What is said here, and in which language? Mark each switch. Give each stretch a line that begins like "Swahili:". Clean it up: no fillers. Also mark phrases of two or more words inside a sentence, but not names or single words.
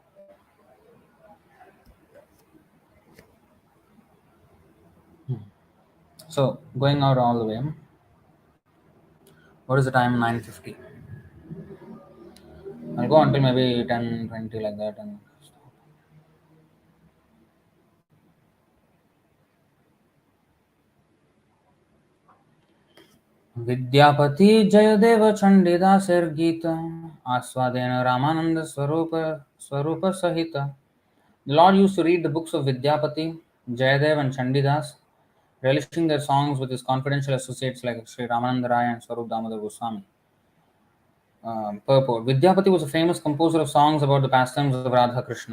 English: So, going out all the way, what is the time? 9:50. I'll go until maybe 10:20 like that and stop.
Bangla: বিদ্যাপতি জয়দেব চণ্ডীদাসের গীত আস্বাদেন রামানন্দ স্বরূপ সহিত.
English: The Lord used to read the books of Vidyapati, Jayadev and Chandidas, relishing their songs with his confidential associates like Sri Ramananda Rai and Svarūpa Dāmodara Goswami. Purport. Vidyapati was a famous composer of songs about the pastimes of Radha Krishna.